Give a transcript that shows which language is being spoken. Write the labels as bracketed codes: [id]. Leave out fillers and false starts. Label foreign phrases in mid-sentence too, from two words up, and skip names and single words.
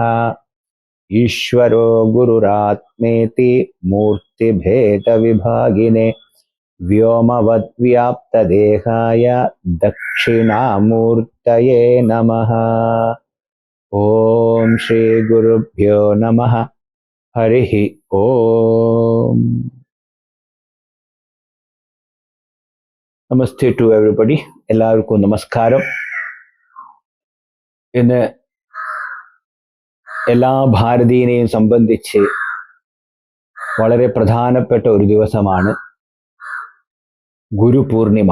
[sa] ईश्वरो गुरुरात्मेति मूर्तिभेदविभागिने व्योमवद्व्याप्तदेहाय दक्षिणामूर्तये नमः। ॐ श्रीगुरुभ्यो नमः। हरिः ॐ। [en] namaste to everybody. [ml] എല്ലാവർക്കും നമസ്കാരം. ഇന്ന് എല്ലാ ഭാരതീയനെയും സംബന്ധിച്ച് വളരെ പ്രധാനപ്പെട്ട ഒരു ദിവസമാണ് ഗുരുപൂർണിമ.